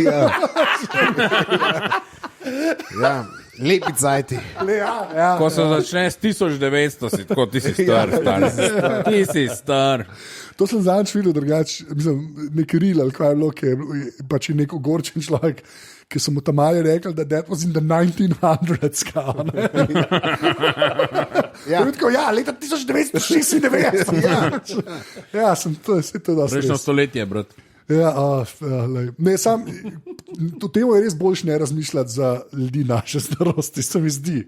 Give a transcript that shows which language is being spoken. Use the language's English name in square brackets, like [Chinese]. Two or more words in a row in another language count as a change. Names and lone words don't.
[Slovenian] Ja, lepi cajti. Ko se začne s 1900, si tako, ti si star. Ti si star. To sem zadnjič videl drugače, nek ril ali kaj je bilo, ki je pač nek ogorčen človek, ki so mu tam mali rekli, da [English] that was in the 1900s. [Slovenian] Ja, leta 1996. Ja, sem to dosti. Prejšnjo stoletje, brat. Ja, ne, to temo je res boljš ne razmišljati za ljudi naše starosti, se mi zdi.